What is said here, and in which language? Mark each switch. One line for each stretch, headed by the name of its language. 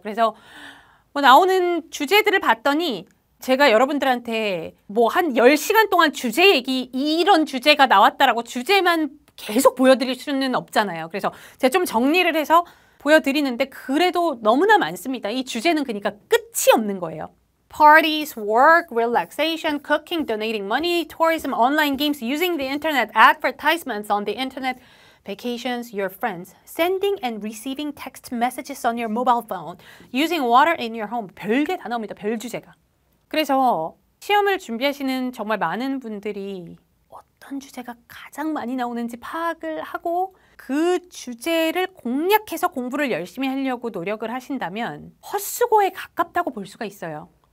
Korean: 그래서 뭐 나오는 주제들을 봤더니 제가 여러분들한테 뭐 한 10시간 동안 주제 얘기, 이런 주제가 나왔다라고 주제만 계속 보여드릴 수는 없잖아요. 그래서 제가 좀 정리를 해서 보여드리는데 그래도 너무나 많습니다. 이 주제는 그러니까 끝이 없는 거예요.
English: Parties, work, relaxation, cooking, donating money, tourism, online games, using the internet, advertisements on the internet, vacations, your friends, sending and receiving text messages on your mobile phone, using water in your home.
Korean: 별게 다 나옵니다. 별 주제가. 그래서 시험을 준비하시는 정말 많은 분들이 어떤 주제가 가장 많이 나오는지 파악을 하고 그 주제를 공략해서 공부를 열심히 하려고 노력을 하신다면 헛수고에 가깝다고 볼 수가 있어요.